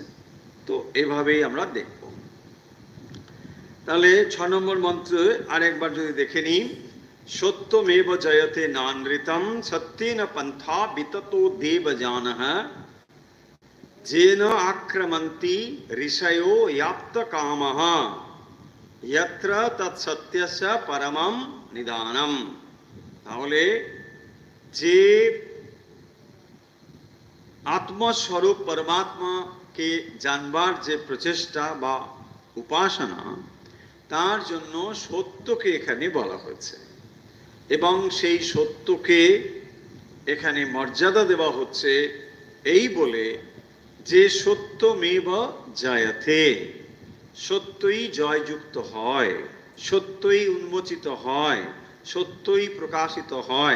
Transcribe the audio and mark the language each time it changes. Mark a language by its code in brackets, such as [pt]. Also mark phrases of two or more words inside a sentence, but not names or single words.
[bn] তো এভাবেই আমরা দেখব। তাহলে 6 নম্বর মন্ত্রে আরেকবার যদি দেখে নিই, [sa] সত্যমেব জয়তে নানৃতম সত্যেন পন্থা বিততো দেবজানঃ, যেন আক্রমন্তি ঋষयो याप्त कामः, यत्र तत्सत्यस्य परमं निदानम। [bn] তাহলে যে আত্মস্বরূপ পরমাত্মাকে জানবার যে প্রচেষ্টা বা উপাসনা, তার জন্য সত্যকে এখানে বলা হয়েছে, এবং সেই সত্যকে এখানে মর্যাদা দেওয়া হচ্ছে এই বলে যে [sa] সত্যমেব জয়তে, [bn] সত্যই জয়যুক্ত হয়, সত্যই উন্মোচিত হয়, সত্যই প্রকাশিত হয়।